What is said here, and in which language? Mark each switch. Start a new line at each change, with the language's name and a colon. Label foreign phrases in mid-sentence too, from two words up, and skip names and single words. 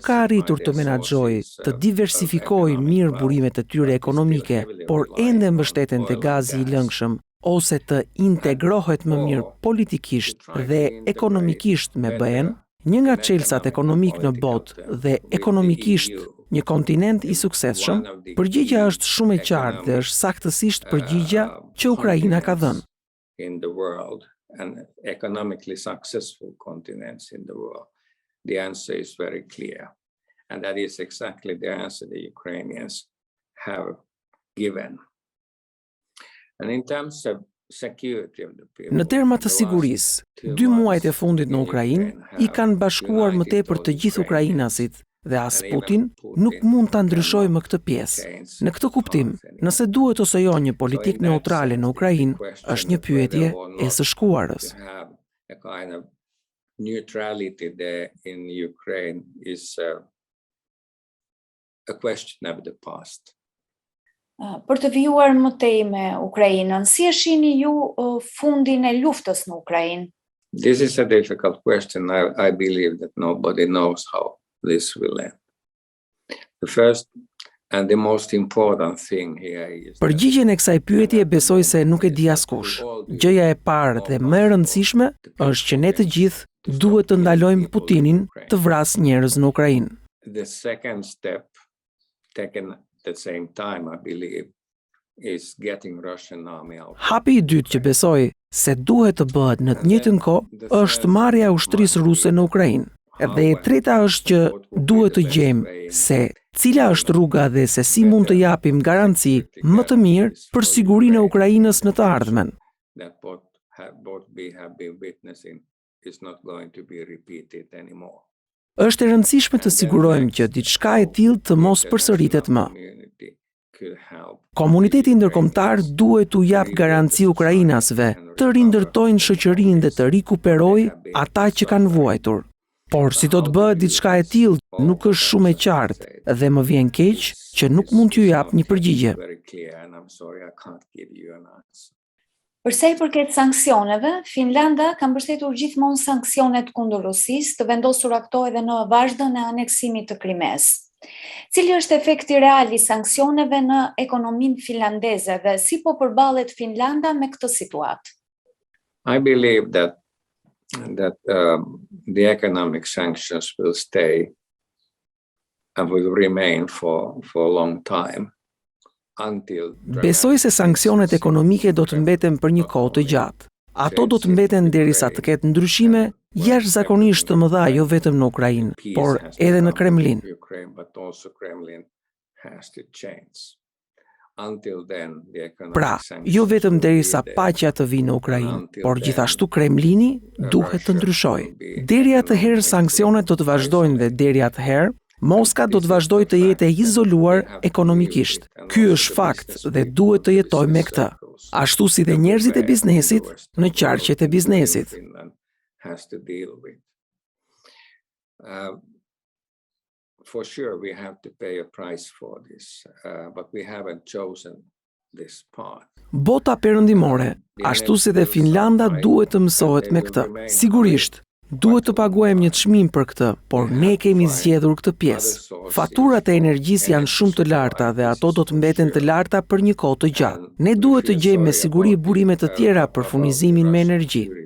Albanian: ka arritur të menaxhojë, të diversifikojë mirë burimet e tyre ekonomike, por ende mbështeten te gazi i lëngshëm, ose të integrohet më mirë politikisht dhe ekonomikisht me BE-n, një nga çelësat ekonomik në botë dhe ekonomikisht një kontinent i suksesshëm, përgjigjja është shumë e qartë dhe është saktësisht përgjigjja që Ukraina ka dhënë.
English: In the world and economically successful continents in the world? The answer is very clear. And that is exactly the answer the Ukrainians have given. And in terms of security of the people,
Albanian: Në terma të sigurisë, 2 muajt e fundit në Ukrainë i kanë bashkuar më tepër të gjithë ukrainasit dhe as Putin nuk mund ta ndryshojë më këtë pjesë. Në këtë kuptim, nëse duhet ose jo një politikë neutrale në Ukrainë, është një pyetje e së shkuarës.
English: A kind of neutrality there in Ukraine is a question of the past.
Albanian: Për të vijuar më tej me Ukrainën, si e shihni ju fundin e luftës në Ukrainë?
English: This is a difficult question. I believe that nobody knows how this will end. The first and the most important thing here is
Albanian: Përgjigjen e kësaj pyetje besoj se nuk e di askush. Gjëja e parë dhe më e rëndësishme është që ne të gjithë duhet të ndalojmë Putinin të vrasë njerëz në Ukrainë.
English: The second step taken at the same time, I believe, is getting Russian army out.
Albanian: Hapi i dytë që besoj se duhet të bëhet në të njëjtën kohë është marrja e ushtrisë ruse në Ukrainë. Dhe e treta është që duhet të gjejmë se cila është rruga dhe se si mund të japim garanci më të mirë për sigurinë e Ukrainës në të ardhmen.
English: That both we have been witnessing is not going to be repeated anymore.
Albanian: Është e rëndësishme të sigurojmë që diçka e tillë të mos përsëritet më. Komuniteti ndërkombëtar duhet t'u jap garanci ukrainasve të rindërtojnë shoqërinë dhe të rikuperojë ata që kanë vuajtur. Por si do të bëhet diçka e tillë, nuk është shumë e qartë dhe më vjen keq që nuk mund t'ju jap një përgjigje. Për sa i përket sanksioneve, Finlanda ka mbështetur gjithmonë sanksionet kundër Rusisë, të vendosura këto edhe në vazhdën e aneksimit të Krimes. Cili është efekti real i sanksioneve në ekonominë finlandeze dhe si po përballet Finlanda me këtë situatë?
English: I believe that the economic sanctions will stay and will remain for a long time until
Albanian: Besoj se sanksionet ekonomike do të mbeten për një kohë të gjatë. Ato do të mbeten derisa të ketë ndryshime jashtëzakonisht të mëdha jo vetëm në Ukrainë, por edhe në Kremlin. Pra, jo vetëm derisa paqja të vijë në Ukrainë, por gjithashtu Kremlini duhet të ndryshojë. Deri atëherë sanksionet do të vazhdojnë dhe deri atëherë Moska do të vazhdojë të jetë e izoluar ekonomikisht. Ky është fakt dhe duhet të jetojmë me këtë. Ashtu si dhe njerëzit e biznesit në qarqet e biznesit.
English: For sure we have to pay a price for this, but we haven't chosen this path.
Albanian: Bota perëndimore, ashtu si dhe Finlanda duhet të mësohet me këtë. Sigurisht, duhet të paguajmë një çmim për këtë, por ne kemi zgjedhur këtë pjesë. Faturat e energjisë janë shumë të larta dhe ato do të mbeten të larta për një kohë të gjatë. Ne duhet të gjejmë me siguri burime të tjera për furnizimin me energji.